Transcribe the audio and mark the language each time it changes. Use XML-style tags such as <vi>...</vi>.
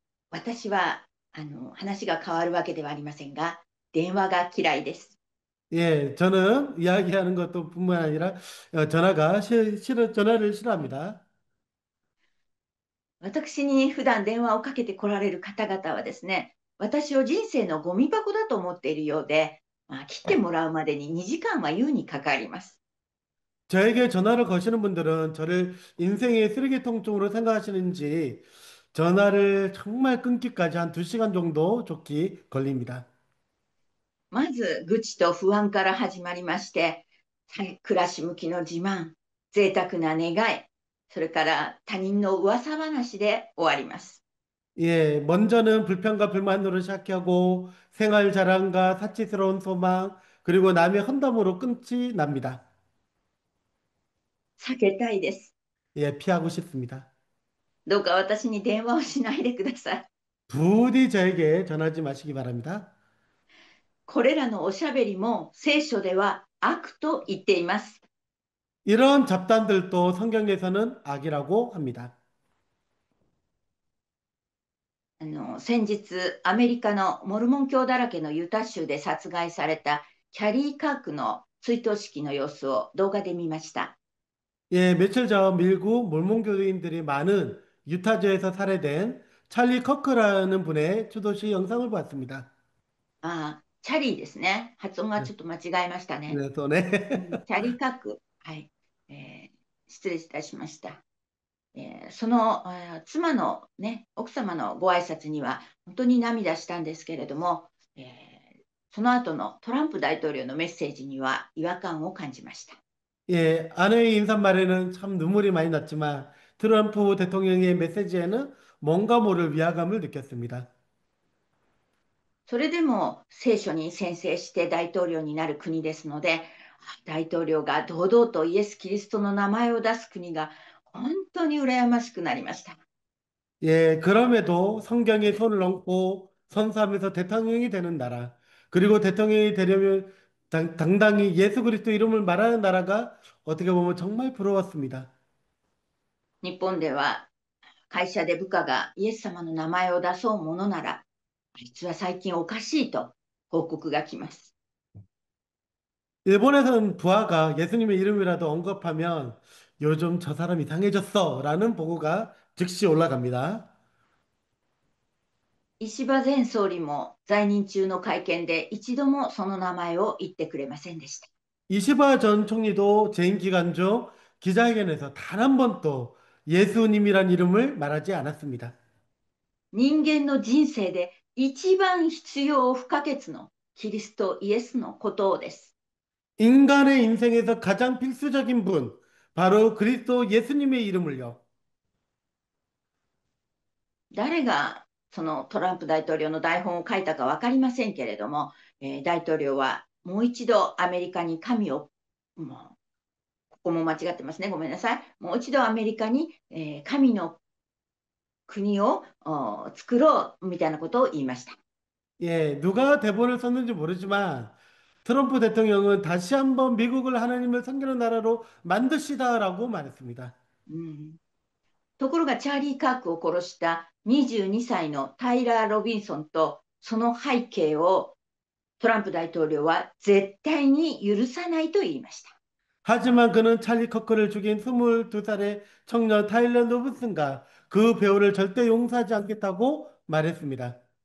<ja>私は話が変わるわけではありませんが、電話が嫌いです。</ja> <ko>예, 저는 이야기하는 것도 뿐만 아니라 전화를 싫어합니다.</ko> <ja>私に普段電話をかけてこられる方々はですね、私を人生のゴミ箱だと思っているようで、切ってもらうまでに2時間は優にかかります。</ja> <ko>저에게 전화를 거시는 분들은 저를 인생의 쓰레기통 쪽으로 생각하시는지 전화를 정말 끊기까지 한 2시간 정도 좋기 걸립니다.</ko> <ja>まず愚痴と不安から始まりまして、暮らし向きの自慢、贅沢な願い、それから他人の噂話で終わります。</ja> <ko>예, 먼저는 불평과 불만으로 시작하고 생활 자랑과 사치스러운 소망, 그리고 남의 헌담으로 끝이 납니다.</ko> <ja>避けたいです。</ja> <ko>예, 피하고 싶습니다.</ko> <ja>どうか私に電話をしないでください。</ja> <ko>부디 저에게 전하지 마시기 바랍니다.</ko> <ja>これらのおしゃべりも聖書では悪と言っています。</ja> <ko>이런 잡담들도 성경에서는 악이라고 합니다.</ko> <ja>先日、アメリカのモルモン教だらけのユタ州で殺害されたキャリー・カークの追悼式の様子を動画で見ました。</ja> <ko>예, 며칠 전 미국 몰몬교도인들이 많은 유타주에서 살해된 찰리 커크라는 분의 추도시 영상을 봤습니다.</ko> <ja>チャリーですね。発音が</ja> <ko>네,</ko> <ja>ちょっと間違えましたね。</ja> <ko>네, 또 네.</ko> <ja>チャリー・カーク。はい。失礼いたしました。その、妻のね、奥様のご挨拶には本当に涙したんですけれども、その後のトランプ大統領のメッセージには違和感を感じました。</ja> <ko>예, 아내의 인사말에는 참 눈물이 많이 났지만 트럼프 대통령의 메시지에는 뭔가 모를 위화감을 느꼈습니다.</ko> <ja>それでも聖書に宣誓して大統領になる国ですので、大統領が堂々とイエス・キリストの名前を出す国が本当に羨ましくなりました。</ja> <ko>예, 그럼에도 성경에 손을 얹고 선서하면서 대통령이 되는 나라, 그리고 대통령이 되려면 당당히 예수 그리스도 이름을 말하는 나라가 어떻게 보면 정말 부러웠습니다.</ko> <ja>日本では会社で部下がイエス様の名前を出そうものなら、実は最近おかしいと報告が来ます。</ja> <ko>일본에서는 부하가 예수님의 이름이라도 언급하면 요즘 저 사람 이상해졌어 라는 보고가 즉시 올라갑니다.</ko> <ja>石破前総理も在任中の会見で一度もその名前を言ってくれませんでした。</ja> <ko>이시바 전 총리도 재임 기간 중 기자회견에서 단 한 번도 예수님이란 이름을 말하지 않았습니다.</ko> <ja>人間の人生で一番必要不可欠のキリストイエスのことです。</ja> <ko>인간의 인생에서 가장 필수적인 분, 바로 그리스도 예수님의 이름을요.</ko> <ja>誰がそのトランプ大統領の台本を書いたか分かりませんけれども、大統領はもう一度アメリカに神を、もうここも間違ってますね、ごめんなさい。もう一度アメリカに、神の国を作ろうみたいなことを言いました。</ja> <ko>예, 누가 대본을 썼는지 모르지만 트럼프 대통령은 다시 한번 미국을 하나님을 섬기는 나라로 만드시다라고 말했습니다.</ko> <ja>ところがチャーリー・カークを殺した22歳のタイラー・ロビンソンとその背景をトランプ大統領は絶対に許さないと言いました。</ja> <ko>하지만 그는 찰리 커커를 죽인 22살의 청년 타일러 로빈슨과 그 배우를 절대 용서하지 않겠다고 말했습니다.</ko>